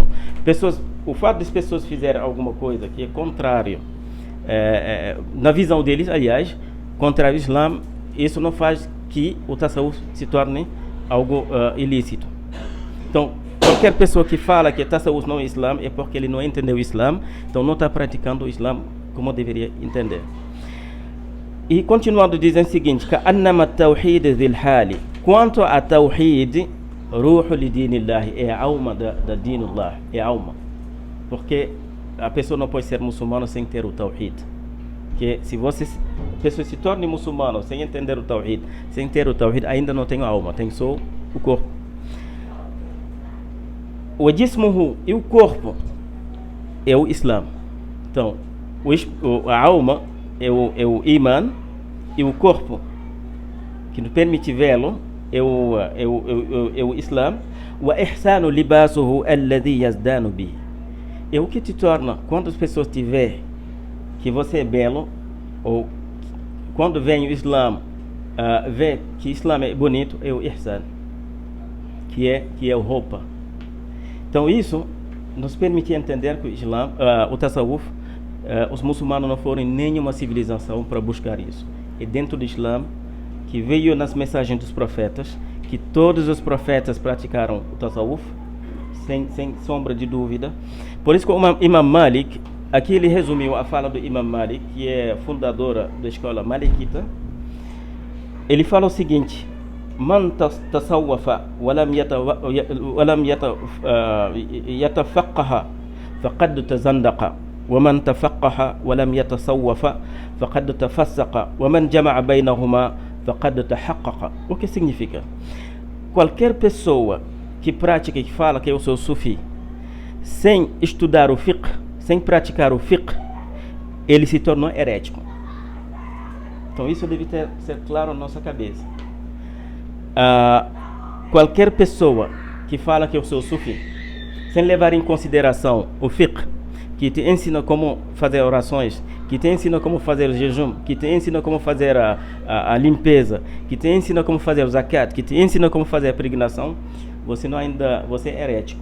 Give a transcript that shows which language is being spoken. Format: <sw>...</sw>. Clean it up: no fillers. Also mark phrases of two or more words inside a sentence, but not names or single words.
<pt>O fato das pessoas fizerem alguma coisa que é contrário, na visão deles, aliás, contrário ao Islam, isso não faz que o tasawuf se torne algo ilícito. Então, qualquer pessoa que fala que tasawuf não é Islam é porque ele não entendeu o Islam, então não está praticando o Islam como deveria entender. E continuando dizendo o seguinte:</pt> <ar>كأنما التوحيد ذي الحال,</ar> <pt>quanto a tawhid,</pt> <ar>روح لدين الله,</ar> <pt>é a alma da dinullah, é a alma, porque a pessoa não pode ser muçulmana sem ter o tawhid. Que se a pessoa se torne muçulmano sem entender o tawhid, sem ter o tawhid, ainda não tem a alma, tem só o corpo. O jismuhu, e o corpo é o Islam. Então a alma é o iman, e o corpo que nos permite vê-lo é o Islam.</pt> <ar>O الإحسان لباسه الذي يزدان به,</ar> <pt>é o que te torna, quando as pessoas te veem que você é belo, ou quando vem o Islam, vê que o Islam é bonito, é o ihsan, que é a roupa. Então isso nos permite entender que o Islã, o Tasawwuf, os muçulmanos não foram em nenhuma civilização para buscar isso. É dentro do Islã que veio nas mensagens dos profetas, que todos os profetas praticaram o Tasawwuf, sem sombra de dúvida. Por isso que o Imam Malik, aqui ele resumiu a fala do Imam Malik, que é fundadora da escola Malikita. Ele fala o seguinte:</pt> <ar>من تصوف ولم يتفقه فقد تزندق ومن تفقه ولم يتصوف فقد تفسق ومن جمع بينهما فقد تحقق.</ar> <pt>O que significa? Qualquer pessoa que pratica e que fala que eu sou sufi sem estudar o fiqh, sem praticar o fiqh, ele se tornou herético. Então isso deve ser claro na nossa cabeça. Qualquer pessoa que fala que eu sou sufi sem levar em consideração o fiqh, que te ensina como fazer orações, que te ensina como fazer o jejum, que te ensina como fazer a limpeza, que te ensina como fazer o zakat, que te ensina como fazer a peregrinação, você é herético.</pt>